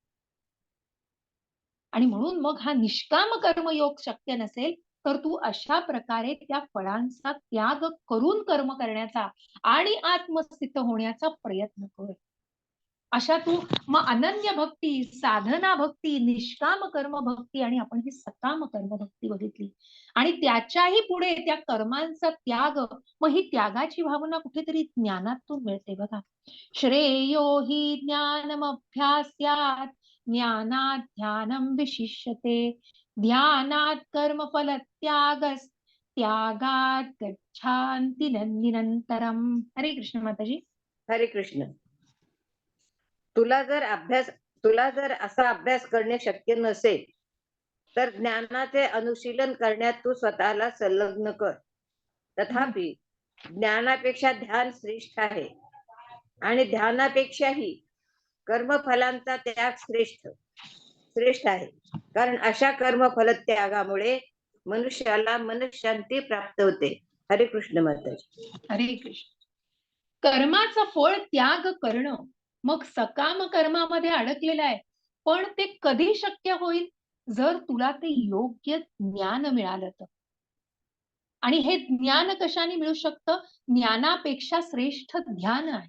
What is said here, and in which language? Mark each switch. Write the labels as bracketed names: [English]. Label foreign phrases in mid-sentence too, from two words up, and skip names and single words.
[Marathi] आणि म्हणून मग हा निष्काम कर्मयोग शक्य नसेल, तर तू अशा प्रकारे त्या फळांचा त्याग करून कर्म करण्याचा आणि आत्मस्थित होण्याचा प्रयत्न कर. अशा तू मग अनन्य भक्ती, साधना भक्ती, निष्काम कर्म भक्ती आणि आपण ही सकाम कर्म भक्ती बघितली. आणि त्याच्याही पुढे त्या कर्मांचा त्याग, मग ही त्यागाची भावना कुठेतरी ज्ञानातून मिळते बघा. [Sanskrit] श्रेयो हि ज्ञानमभ्यास्यात् ज्ञानात् ध्यानं विशिष्यते ध्यानात् कर्मफल त्यागस् त्यागात् गच्छान्ति निरन्तरम्. [Marathi] हरे कृष्ण माताजी. हरे कृष्ण. तुला जर असा अभ्यास करणे शक्य नसेल, तर ज्ञानाचे अनुशीलन करण्यात तू स्वतःला संलग्न कर. तथापि ज्ञानापेक्षा ध्यान श्रेष्ठ आहे आणि ध्यानापेक्षाही कर्मफलांचा त्याग श्रेष्ठ आहे. कारण अशा कर्मफल त्यागामुळे मनुष्याला मनशांती प्राप्त होते. हरे कृष्ण माताजी. हरे कृष्ण. कर्माचं फळ त्याग करणं, मग सकाम कर्मामध्ये अडकलेलं आहे. पण ते कधी शक्य होईल? जर तुला ते योग्य ज्ञान मिळालं तर. आणि हे ज्ञान कशाने मिळू शकतं? ज्ञानापेक्षा श्रेष्ठ ध्यान आहे.